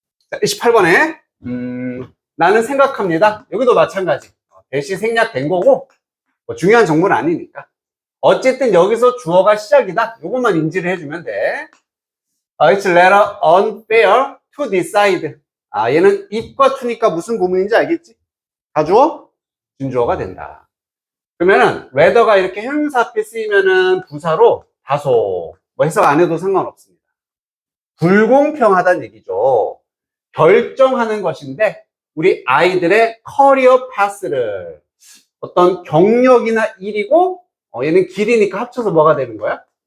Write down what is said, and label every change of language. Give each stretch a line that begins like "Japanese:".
Korean: 자, 28번에 나는 생각합니다. 여기도 마찬가지. 대시 생략된 거고 뭐 중요한 정보는 아니니까. 어쨌든 여기서 주어가 시작이다. 요것만 인지를 해주면 돼.
English: It's rather unfair to decide.
Korean: 얘는 if과 to니까 무슨 구문인지 알겠지? 가주어? 준주어가 된다. 그러면은 rather가 이렇게 형용사 앞에 쓰이면은 부사로 다소 뭐 해석 안 해도 상관없습니다. 불공평하다는 얘기죠. 결정하는 것인데 우리 아이들의 커리어 파스를 어떤 경력이나 일이고 얘는 길이니까 합쳐서 뭐가 되는 거야?